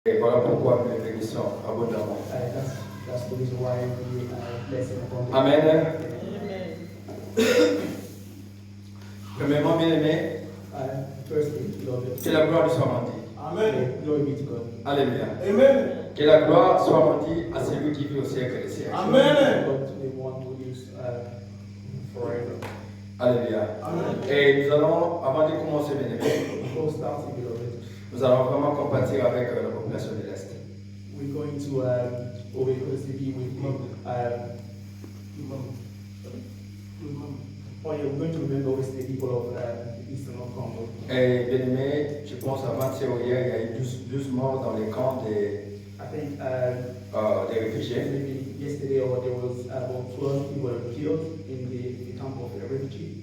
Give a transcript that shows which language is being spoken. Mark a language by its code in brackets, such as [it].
[fr] Et voilà pourquoi nous les bénissons abondamment. [en] That's the reason why we are blessing upon them. Amen. [fr] Premièrement, bien-aimé, [en] Firstly, beloved, [fr] que la gloire lui soit rendue. [en] Amen. Glory be to God. Alléluia. Amen. [fr] Que la gloire soit rendue à celui qui vit au siècle des siècles. Amen. [en] God to the one who lives forever. Alléluia. Amen. [fr] Et nous allons, avant de commencer, bien-aimé, [en] Before starting, beloved, [fr] nous allons vraiment compatir avec la population de l'Est. [en] we're going to obviously be with we're going to remember obviously the people of the Eastern Congo. [fr] Et bien-aimé, je pense avant-hier ou hier, il y a eu 12 morts dans les camps des réfugiés. [en] Maybe yesterday or there was about 12 people killed in the camp of refugees.